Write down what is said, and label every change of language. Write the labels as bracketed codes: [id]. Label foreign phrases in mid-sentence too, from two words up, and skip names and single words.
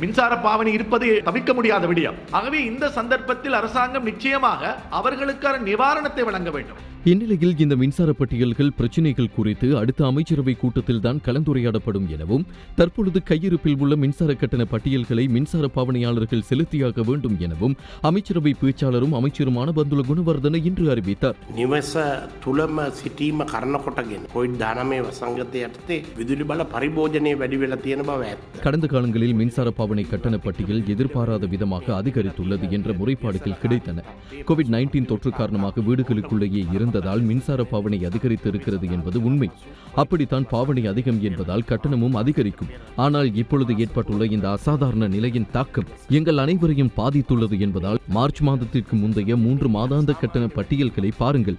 [ta] மின்சார பாவனை இருப்பது தவிர்க்க முடியாத விடயம். ஆகவே இந்த சந்தர்ப்பத்தில் அரசாங்கம் நிச்சயமாக அவர்களுக்கான நிவாரணத்தை வழங்க வேண்டும். இந்நிலையில் இந்த மின்சார பட்டியல்கள் பிரச்சினைகள் குறித்து அடுத்த அமைச்சரவை கூட்டத்தில் தான் கலந்துரையாடப்படும் எனவும் தற்பொழுது கையிருப்பில் உள்ள மின்சார கட்டண பட்டியல்களை மின்சார பாவனையாளர்கள் செலுத்தியாக வேண்டும் எனவும் அமைச்சரவை பேச்சாளரும் அமைச்சருமான பந்துல குணவர்தன இன்று அறிவித்தார். [si] නිවස තුළම සිටීම කරන කොටගෙන කොයිඩ් 19 වසංගතය යටතේ විදුලි බල පරිභෝජනය වැඩි වෙලා තියෙන බව ඇත්ත. [ta] கடந்த காலங்களில் மின்சார பாவனை கட்டண பட்டியல் எதிர்பாராத விதமாக அதிகரித்துள்ளது என்ற முறைப்பாடுகள் கிடைத்தன. கோவிட்-19 தொற்று காரணமாக வீடுகளுக்குள்ளேயே இருந்ததால் மின்சார பாவனை அதிகரித்து இருக்கிறது என்பது உண்மை. அப்படித்தான் பாவனை அதிகம் என்பதால் கட்டணமும் அதிகரிக்கும். ஆனால் இப்பொழுது ஏற்பட்டுள்ள இந்த அசாதாரண நிலையின் தாக்கம் எங்கள் அனைவரையும் பாதித்துள்ளது என்பதால் மார்ச் மாதத்திற்கு முந்தைய 3 மாதாந்த கட்டண பட்டியல்களை பாருங்கள்.